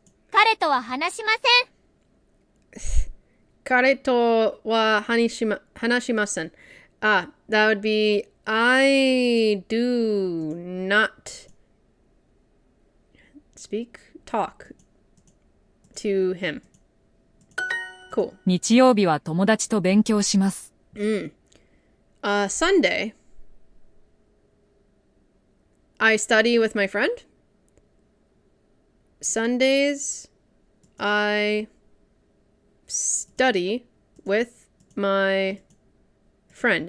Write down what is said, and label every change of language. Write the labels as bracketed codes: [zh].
[ja] 彼とは話しません。 Kareto wa hanashimasen. [en] Ah, that would be I do not talk to him. Cool. [ja] 日曜日は友達と勉強します。 [en] Sunday, I study with my friend. Sundays, I study with my friend.